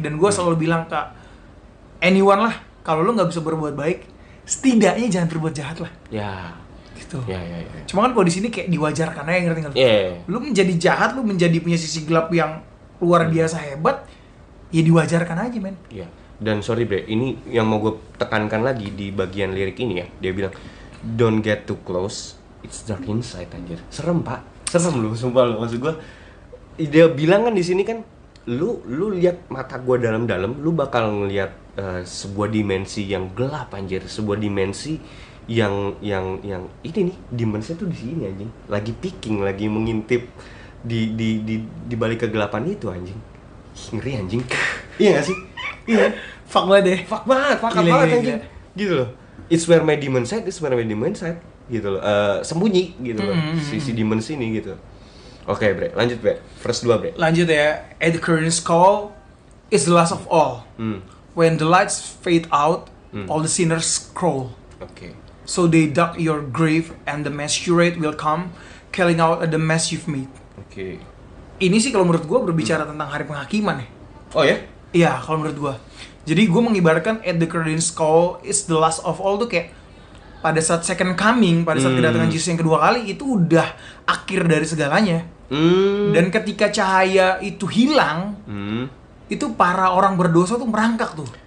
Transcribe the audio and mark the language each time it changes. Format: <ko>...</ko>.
<id>Dan gue selalu bilang ke anyone lah, kalau lu nggak bisa berbuat baik, setidaknya jangan berbuat jahat lah. Ya. Gitu. Ya. Cuma kan kalau di sini kayak diwajarkan aja, ngerti nggak? Iya. Lu menjadi jahat, lu menjadi punya sisi gelap yang luar biasa hebat, ya diwajarkan aja men. Iya. Dan sorry bre, ini yang mau gue tekankan lagi di bagian lirik ini ya. Dia bilang,</id> <en>don't get too close, it's dark inside,</en> <id>anjir. Serem pak, serem lu, sumpah lu. Maksud gue, dia bilang kan di sini kan, lu lihat mata gue dalam-dalam, lu bakal ngelihat sebuah dimensi yang gelap anjir, sebuah dimensi yang ini nih, dimensinya tuh di sini anjing, lagi picking, lagi mengintip di balik kegelapan itu anjing. Ih, ngeri anjing. Iya gak sih? Iya. Fuck banget deh. Fuck banget Gila, anjing. Gitu loh.</id> <en>It's where my demon side, it's where my demon side.</en> <id>Gitu loh. Sembunyi gitu loh. Si demon sini gitu. Oke, bre. Lanjut, bre. Verse 2, bre. Lanjut ya.</id> <en>At the curtain's call is the last of all. When the lights fade out, all the sinners crawl.</en> <id>Oke.</id> <en>So they dug your grave and the masquerade will come, killing out the mess you've made.</en> <id>Oke. Ini sih kalau menurut gue berbicara tentang hari penghakiman ya. Oh ya? Iya, kalau menurut gue. Jadi gue mengibarkan</id> <en>at the curtain's call is the last of all</en> <id>tuh kayak pada saat second coming, pada saat kedatangan Yesus yang kedua kali, itu udah akhir dari segalanya. Dan ketika cahaya itu hilang, itu para orang berdosa tuh merangkak tuh.</id>